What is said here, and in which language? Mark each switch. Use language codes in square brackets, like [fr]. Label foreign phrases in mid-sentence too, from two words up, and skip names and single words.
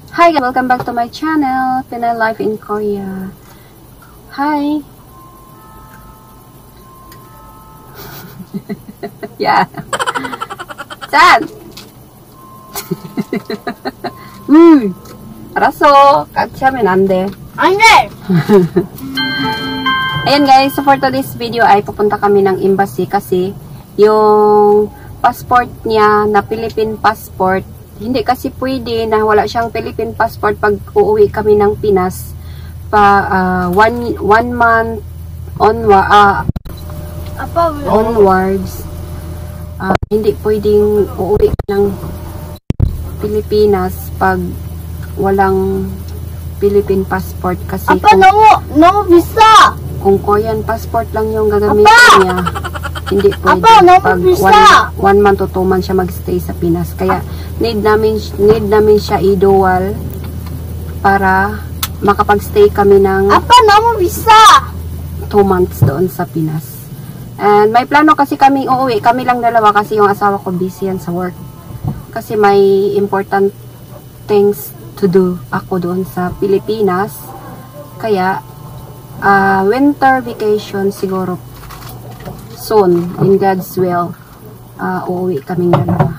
[en] Hi guys, welcome back to my channel, Pinay Life in Korea. Hi. Yeah. [ko] 짠. 알았어. 같이 하면 안 돼. 안 돼. [tl] Ayan guys, so [en] for today's video [tl] ay pupunta kami ng embassy kasi yung passport niya na Philippine passport, hindi kasi pwede na wala siyang Philippine passport pag uuwi kami ng Pinas pa [en] one month onwards. [tl] Hindi pwedeng uuwi ng Pilipinas pag walang Philippine passport kasi [ko] 너무 비싸. [tl] kung Korean passport lang yung gagamitin niya, hindi pwede pag 1 month o 2 months siya magstay sa Pinas. Kaya need namin siya i-dual para makapag-stay kami ng [ko] 너무 비싸. [tl] 2 months doon sa Pinas. And may plano kasi kami uuwi, kami lang dalawa kasi yung asawa ko busy yan sa work. Kasi may [en] important things to do [tl] ako doon sa Pilipinas. Kaya [en] winter vacation [tl] siguro soon, [en] in God's will, [tl] uuwi kaming dalawa.